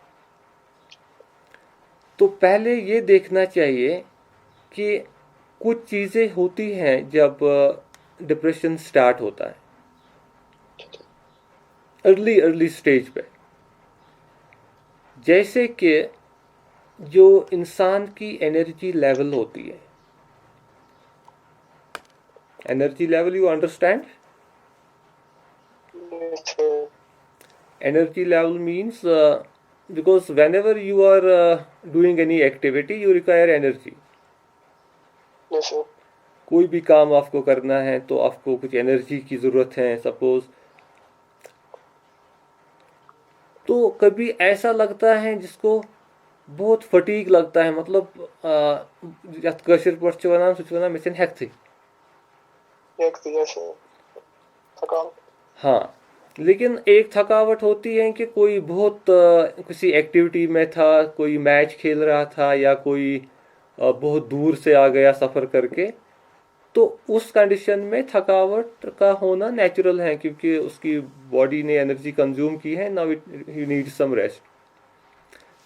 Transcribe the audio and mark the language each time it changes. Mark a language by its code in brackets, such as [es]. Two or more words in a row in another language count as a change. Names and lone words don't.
[hi] तो पहले ये देखना चाहिए कि कुछ चीज़ें होती हैं जब डिप्रेशन स्टार्ट होता है [en] early stage [hi] पे, जैसे कि जो इंसान की [en] energy level [hi] होती है, [en] energy level, you understand? Yes, sir. Energy level means because whenever you are doing any activity you require energy. Yes, sir. [hi] कोई भी काम आपको करना है तो आपको कुछ एनर्जी की ज़रूरत है सपोज। तो कभी ऐसा लगता है जिसको बहुत फटीग लगता है, मतलब [ks] यथ कशिर पट छ वनान सु छ वनान मे छन हेक्थी। [en] Yes, sir. थकान. [hi] हाँ, लेकिन एक थकावट होती है कि कोई बहुत किसी एक्टिविटी में था, कोई मैच खेल रहा था या कोई बहुत दूर से आ गया सफ़र करके, तो उस कंडीशन में थकावट का होना नेचुरल है क्योंकि उसकी बॉडी ने एनर्जी कंज्यूम की है, [en] now he need some rest.